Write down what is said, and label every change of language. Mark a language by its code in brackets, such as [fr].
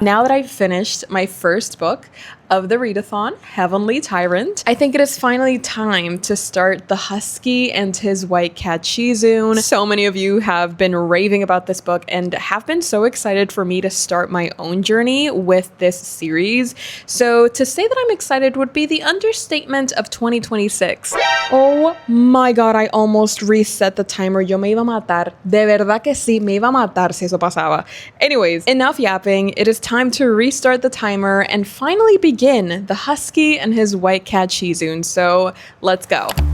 [en] Now that I've finished my first book of the readathon, Heavenly Tyrant, I think it is finally time to start the husky and his white cat Shizun. So many of you have been raving about this book and have been so excited for me to start my own journey with this series. So to say that I'm excited would be the understatement of 2026. Oh my god, I almost reset the timer. [es] Yo me iba a matar. De verdad que sí, me iba a matar si eso pasaba. [en] Anyways, enough yapping. It is time to restart the timer and finally begin the husky and his white cat Shizun. So let's go.